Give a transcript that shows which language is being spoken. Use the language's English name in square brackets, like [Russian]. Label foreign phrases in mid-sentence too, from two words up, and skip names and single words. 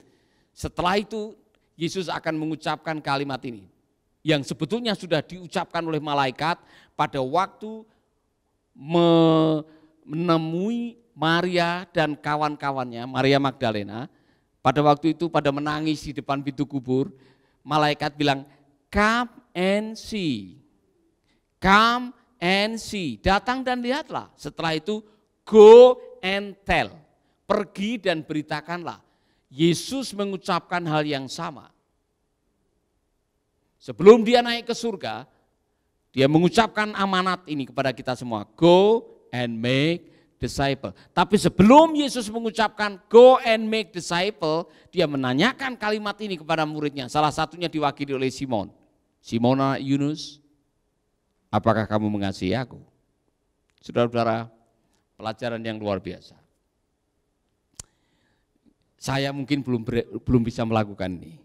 [Indonesian] Setelah itu, Yesus akan mengucapkan kalimat ini, yang sebetulnya sudah diucapkan oleh malaikat pada waktu menemui Maria dan kawan-kawannya, Maria Magdalena. Pada waktu itu pada menangis di depan pintu kubur, malaikat bilang, [English] "Come and see, come and see." [Indonesian] Datang dan lihatlah. Setelah itu [English] go and tell, [Indonesian] pergi dan beritakanlah. Yesus mengucapkan hal yang sama. Sebelum dia naik ke surga, dia mengucapkan amanat ini kepada kita semua, [English] go and make disciple. [Indonesian] Tapi sebelum Yesus mengucapkan [English] go and make disciple, [Indonesian] dia menanyakan kalimat ini kepada muridnya. Salah satunya diwakili oleh Simon. Simon anak Yunus, apakah kamu mengasihi aku? Saudara-saudara, pelajaran yang luar biasa. Saya mungkin belum bisa melakukan ini.